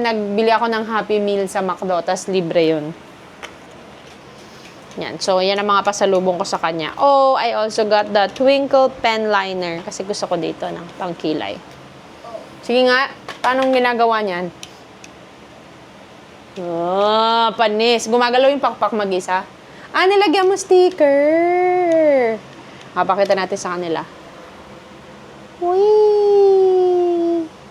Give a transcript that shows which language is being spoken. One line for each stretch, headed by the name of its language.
Filipino: Nagbili ako ng Happy Meal sa McDo, tas libre yun. Yan. So, yan ang mga pasalubong ko sa kanya.
English: Oh, I also got the Twinkle Pen Liner.
Filipino: Kasi gusto ko dito ng pangkilay. Sige nga. Paano ginagawa niyan? Oh, panis. Gumagalaw yung pakpak mag-isa. Ah, nilagyan mo sticker. Pakita natin sa kanila. Whee!